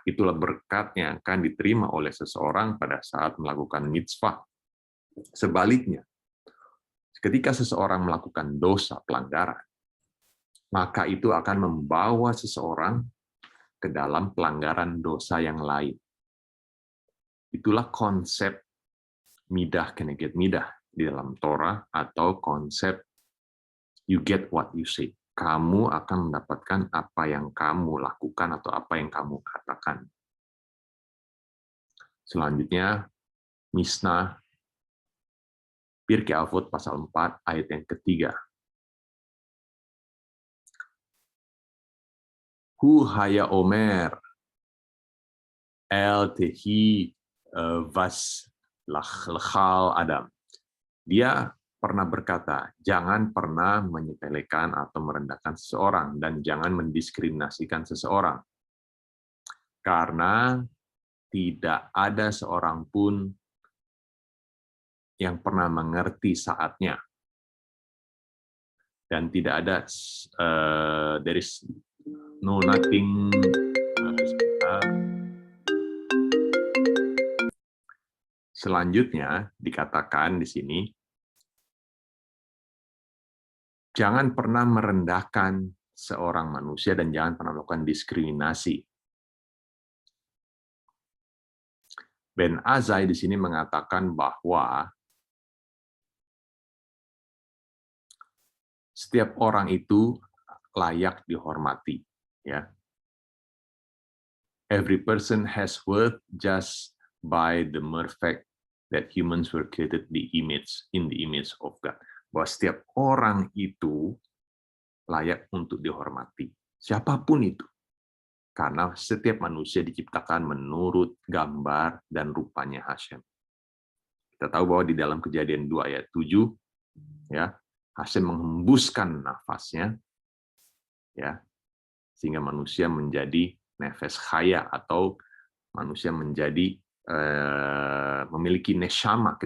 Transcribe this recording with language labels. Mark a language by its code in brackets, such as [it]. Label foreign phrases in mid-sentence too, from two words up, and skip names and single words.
[id] Itulah berkat yang akan diterima oleh seseorang pada saat melakukan mitzvah. Sebaliknya, ketika seseorang melakukan dosa, pelanggaran, maka itu akan membawa seseorang ke dalam pelanggaran dosa yang lain. Itulah konsep [he] מידה כנגד מידה [id] di dalam Torah, atau konsep [en] you get what you say. [id] Kamu akan mendapatkan apa yang kamu lakukan atau apa yang kamu katakan. Selanjutnya, Mishnah Pirkei Avot pasal 4 ayat yang ketiga. [he] הוא היה אומר אל תהי בז לכל אדם. [id] Dia pernah berkata, jangan pernah menyepelekan atau merendahkan seseorang, dan jangan mendiskriminasikan seseorang. Karena tidak ada seorang pun yang pernah mengerti saatnya. Dan tidak ada, [en] there is no nothing, [id] selanjutnya dikatakan di sini, jangan pernah merendahkan seorang manusia dan jangan pernah melakukan diskriminasi. Ben Azai di sini mengatakan bahwa setiap orang itu layak dihormati. Ya. [en] Every person has worth just by the mere fact that humans were created in the image of God. [id] Bahwa setiap orang itu layak untuk dihormati. Siapapun itu. Karena setiap manusia diciptakan menurut gambar dan rupanya Hashem. Kita tahu bahwa di dalam Kejadian 2 ayat 7, ya, Hashem menghembuskan nafasnya, ya, sehingga manusia menjadi [he] נפש חיה, [id] atau manusia menjadi memiliki neshama.